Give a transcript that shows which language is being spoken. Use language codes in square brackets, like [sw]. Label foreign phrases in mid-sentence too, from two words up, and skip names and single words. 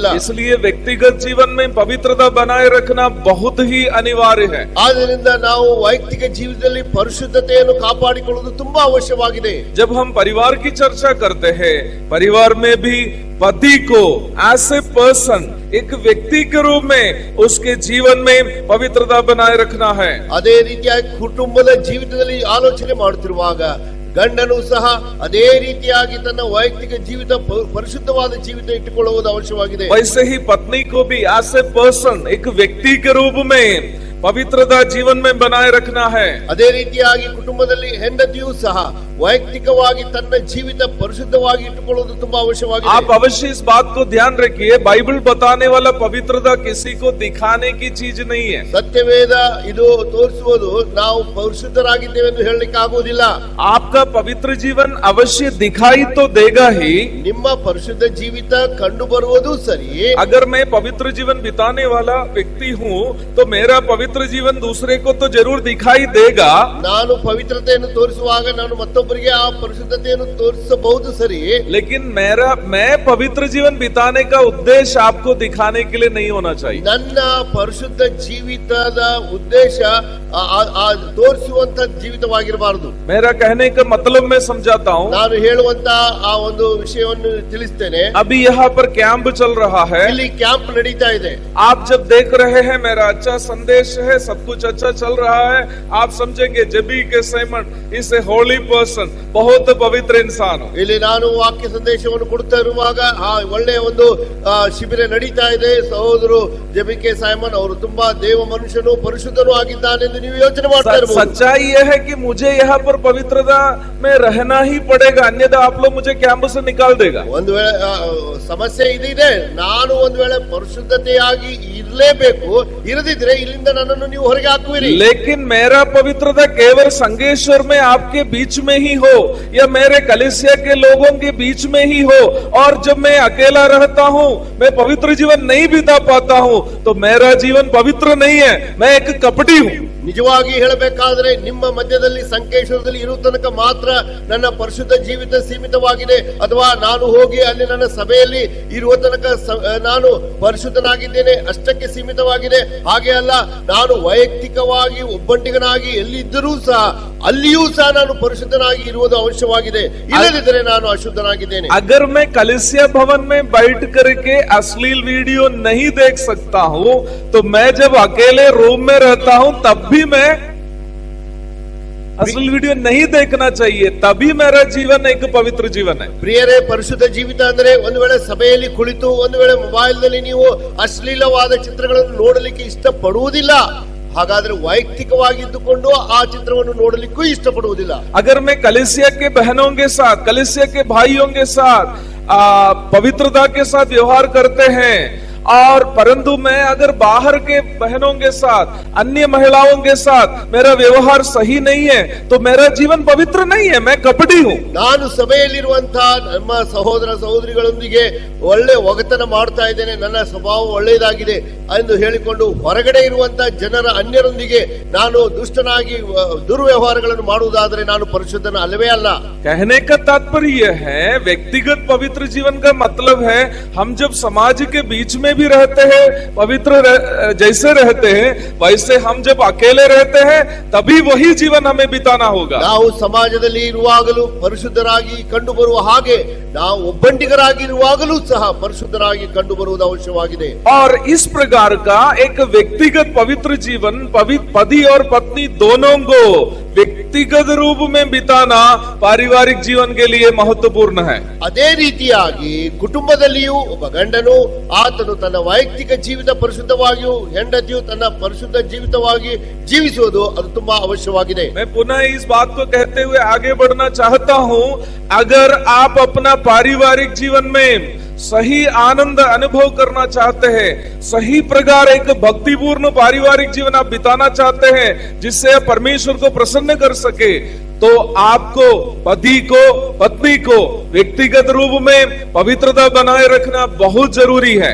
[hi] इसलिए व्यक्तिगत जीवन में पवित्रता बनाए रखना बहुत ही अनिवार्य है। [kn] ಆದ್ದರಿಂದ ನಾವು ವೈಯಕ್ತಿಕ ಜೀವಿತದಲ್ಲಿ ಪರಿಶುದ್ಧತೆಯನ್ನು ಕಾಪಾಡಿಕೊಳ್ಳುವುದು ತುಂಬಾ ಅವಶ್ಯವಾಗಿದೆ. [hi] जब हम परिवार की चर्चा करते हैं, परिवार में भी पति को [en] as a person, [hi] एक व्यक्ति के रूप में उसके जीवन में पवित्रता बनाए रखना है। [kn] ಅದೇ ರೀತಿಯಾಗಿ ಕುಟುಂಬದ ಜೀವಿತದಲ್ಲಿ ಆಲೋಚನೆ ಮಾಡುತ್ತಿರುವಾಗ ಗಂಡನು ಸಹ ಅದೇ ರೀತಿಯಾಗಿ ತನ್ನ ವೈಯಕ್ತಿಕ ಜೀವಿತ ಪರಿಶುದ್ಧವಾದ ಜೀವಿತ ಇಟ್ಟುಕೊಳ್ಳುವುದು ಅವಶ್ಯವಾಗಿದೆ. [hi] वैसे ही पत्नी को भी [en] as a person, [hi] एक व्यक्ति के रूप में पवित्रता जीवन में बनाए रखना है। [kn] ಅದೇ ರೀತಿಯಾಗಿ ಕುಟುಂಬದಲ್ಲಿ ಹೆಂಡತಿಯೂ ಸಹ ವೈಯಕ್ತಿಕವಾಗಿ ತನ್ನ ಜೀವಿತ ಪರಿಶುದ್ಧವಾಗಿ ಇಟ್ಟುಕೊಳ್ಳುವುದು ತುಂಬಾ ಅವಶ್ಯವಾಗಿದೆ. [hi] आप अवश्य इस बात को ध्यान रखिए, बाइबल बताने वाला पवित्रता किसी को दिखाने की चीज नहीं है। [kn] ಸತ್ಯವೇದ ಇದು ತೋರಿಸುವುದು ನಾವು ಪರಿಶುದ್ಧರಾಗಿದ್ದೇವೆ ಎಂದು ಹೇಳಲಿಕ್ಕೆ ಆಗುವುದಿಲ್ಲ. [hi] आपका पवित्र जीवन अवश्य दिखाई तो देगा ही। [kn] ನಿಮ್ಮ ಪರಿಶುದ್ಧ ಜೀವಿತ ಕಂಡು ಬರುವುದು ಸರಿ. [hi] अगर मैं पवित्र जीवन बिताने वाला व्यक्ति हूँ तो मेरा पवित्र जीवन दूसरे को तो जरूर दिखाई देगा। [kn] ನಾನು ಪವಿತ್ರತೆಯನ್ನು ತೋರಿಸುವಾಗ ನಾನು ಮತ್ತೊಬ್ಬರಿಗೆ ಆ ಪರಿಶುದ್ಧತೆಯನ್ನು ತೋರಿಸಬಹುದು ಸರಿ, [hi] लेकिन मैं पवित्र जीवन बिताने का उद्देश्य आपको दिखाने के लिए नहीं होना चाहिए। [kn] ನನ್ನ ಪರಿಶುದ್ಧ ಜೀವಿತದ ಉದ್ದೇಶ ತೋರಿಸುವಂತ ಜೀವಿತವಾಗಿರಬಾರದು. [hi] मेरा कहने का मतलब मैं समझाता हूँ। [kn] ನಾನು ಹೇಳುವಂತ ಆ ಒಂದು ವಿಷಯವನ್ನು ತಿಳಿಸ್ತೇನೆ. [hi] अभी यहाँ पर कैंप चल रहा है, [kn] ಇಲ್ಲಿ ಕ್ಯಾಂಪ್ ನಡೀತಾ ಇದೆ. [hi] आप जब देख रहे हैं मेरा अच्छा संदेश है, सब कुछ अच्छा चल रहा है, आप समझेंगे जबी के सैमन [en] is a holy person, [hi] बहुत पवित्र इंसान हो। [kn] ಇಲ್ಲಿ ನಾನು ವಾಕ್ಯ ಸಂದೇಶವನ್ನು ಕೊಡ್ತಾ ಇರುವಾಗ ಒಳ್ಳೆಯ ಒಂದು ಶಿಬಿರ ನಡೀತಾ ಇದೆ. ಸಹೋದರು ಜೆಬಿಕೆ ಸೈಮನ್ ಅವರು ತುಂಬಾ ದೇವ ಮನುಷ್ಯನು, ಪರಿಶುದ್ಧನು ಆಗಿದ್ದಾನೆ ಎಂದು ನೀವು ಯೋಚನೆ ಮಾಡ್ತಾ ಇರಬಹುದು. [hi] सच्चाई यह है कि मुझे यहाँ पर पवित्रता में रहना ही पड़ेगा, अन्यथा आप लोग मुझे कैंप से निकाल देगा। [kn] ಒಂದು ವೇಳೆ ಸಮಸ್ಯೆ ಇದೆ, ನಾನು ಒಂದು ವೇಳೆ ಪರಿಶುದ್ಧತೆಯಾಗಿ ಇರಲೇಬೇಕು, ಇರದಿದ್ರೆ ಇಲ್ಲಿಂದ ನನ್ನ ಪವಿತ್ರನನ್ನು ನೀವು ಹೊರಗೆ ಹಾಕುವಿರಿ. [hi] लेकिन मेरा पवित्रता केवल संगेश्वर में आपके बीच में ही हो या मेरे कलीसिया के लोगों के बीच में ही हो, और जब मैं अकेला रहता हूँ, मैं पवित्र जीवन नहीं बिता पाता हूँ, तो मेरा जीवन पवित्र नहीं है, मैं एक कपटी हूँ. [kn] ನಿಜವಾಗಿ ಹೇಳಬೇಕಾದ್ರೆ ನಿಮ್ಮ ಮಧ್ಯದಲ್ಲಿ ಸಂಕೇಶ್ವರದಲ್ಲಿ ಇರುವ ತನಕ ಮಾತ್ರ ನನ್ನ ಪರಿಶುದ್ಧ ಜೀವಿತ ಸೀಮಿತವಾಗಿದೆ, ಅಥವಾ ನಾನು ಹೋಗಿ ಅಲ್ಲಿ ನನ್ನ ಸಭೆಯಲ್ಲಿ ಇರುವ ತನಕ ನಾನು ಪರಿಶುದ್ಧನಾಗಿದ್ದೇನೆ ಅಷ್ಟಕ್ಕೆ ಸೀಮಿತವಾಗಿದೆ. ಹಾಗೆ ಅಲ್ಲ, ನಾನು ವೈಯಕ್ತಿಕವಾಗಿ ಒಬ್ಬಂಟಿಗನಾಗಿ ಎಲ್ಲಿದ್ದರೂ ಸಹ ಅಲ್ಲಿಯೂ ಸಹ ನಾನು ಪರಿಶುದ್ಧನಾಗಿ ಇರುವುದು ಅವಶ್ಯವಾಗಿದೆ, ಇಲ್ಲದಿದ್ದರೆ ನಾನು ಅಶುದ್ಧನಾಗಿದ್ದೇನೆ. [hi] अगर मैं कलीसिया भवन में बैठ करके अश्लील वीडियो नहीं देख सकता हूँ, तो मैं जब अकेले रूम में रहता हूँ तब भी मैं अश्लील वीडियो नहीं देखना चाहिए, तभी मेरा जीवन एक पवित्र जीवन है. [kn] ಪ್ರಿಯರೇ, ಪರಿಶುದ್ಧ ಜೀವಿತ ಅಂದ್ರೆ ಒಂದು ವೇಳೆ ಸಭೆಯಲ್ಲಿ ಕುಳಿತು ಒಂದು ವೇಳೆ ಮೊಬೈಲ್ ನಲ್ಲಿ ನೀವು ಅಶ್ಲೀಲವಾದ ಚಿತ್ರಗಳನ್ನು ನೋಡಲಿಕ್ಕೆ ಇಷ್ಟಪಡುವುದಿಲ್ಲ, ಹಾಗಾದ್ರೆ ವೈಯಕ್ತಿಕವಾಗಿದ್ದುಕೊಂಡು ಆ ಚಿತ್ರವನ್ನು ನೋಡಲಿಕ್ಕೂ ಇಷ್ಟಪಡುವುದಿಲ್ಲ. [hi] अगर मैं कलीसिया के बहनों के साथ, कलीसिया के भाइयों के साथ पवित्रता के साथ व्यवहार करते हैं, और परंतु मैं अगर बाहर के बहनों के साथ, अन्य महिलाओं के साथ मेरा व्यवहार सही नहीं है, तो मेरा जीवन पवित्र नहीं है, मैं कपटी हूँ. [kn] ನಾನು ಸಭೆಯಲ್ಲಿರುವಂತಹ ನಮ್ಮ ಸಹೋದರ ಸಹೋದರಿಗಳೊಂದಿಗೆ ಒಳ್ಳೆ ಒಗತನ ಮಾಡ್ತಾ ಇದ್ದೇನೆ, ನನ್ನ ಸ್ವಭಾವ ಒಳ್ಳೆಯದಾಗಿದೆ ಎಂದು ಹೇಳಿಕೊಂಡು ಹೊರಗಡೆ ಇರುವಂತಹ ಜನರ ಅನ್ಯರೊಂದಿಗೆ ನಾನು ದುಷ್ಟನಾಗಿ ದುರ್ವ್ಯವಹಾರಗಳನ್ನು ಮಾಡುವುದಾದರೆ ನಾನು ಪರಿಶುದ್ಧನ ಅಲ್ಲವೇ ಅಲ್ಲ. [hi] कहने का तात्पर्य यह है, व्यक्तिगत पवित्र जीवन का मतलब है हम जब समाज के बीच में भी रहते हैं, पवित्र जैसे रहते हैं, वैसे हम जब अकेले रहते हैं तभी वही जीवन हमें बिताना होगा. [kn] ನಾವು ಸಮಾಜದಲ್ಲಿ ಇರುವಾಗಲೂ ಪರಿಶುದ್ಧರಾಗಿ ಕಂಡು ಬರುವ ಹಾಗೆ ನಾವು ಒಬ್ಬಂಟಿಗರಾಗಿ ಇರುವಾಗಲೂ ಸಹ ಪರಿಶುದ್ಧರಾಗಿ ಕಂಡು ಬರುವುದು ಅವಶ್ಯವಾಗಿದೆ. [hi] और इस प्रकार का एक व्यक्तिगत पवित्र जीवन पति और पत्नी दोनों को व्यक्तिगत रूप में बिताना पारिवारिक जीवन के लिए महत्वपूर्ण है. [kn] ಅದೇ ರೀತಿಯಾಗಿ ಕುಟುಂಬದಲ್ಲಿಯೂ ಒಬ್ಬ ಗಂಡನು ಆತನು ತನ್ನ ವೈಯಕ್ತಿಕ ಜೀವಿತ ಪರಿಶುದ್ಧವಾಗಿಯೂ ಹೆಂಡತಿಯು ತನ್ನ ಪರಿಶುದ್ಧ ಜೀವಿತವಾಗಿ ಜೀವಿಸುವುದು ಅದು ತುಂಬಾ ಅವಶ್ಯವಾಗಿದೆ. [hi] मैं पुनः इस बात को कहते हुए आगे बढ़ना चाहता हूँ, अगर आप अपना पारिवारिक जीवन में सही आनंद अनुभव करना चाहते हैं, सही प्रकार एक भक्तिपूर्ण पारिवारिक जीवन आप बिताना चाहते हैं जिससे आप परमेश्वर को प्रसन्न कर सके, तो आपको पति को पत्नी को व्यक्तिगत रूप में पवित्रता बनाए रखना बहुत जरूरी है.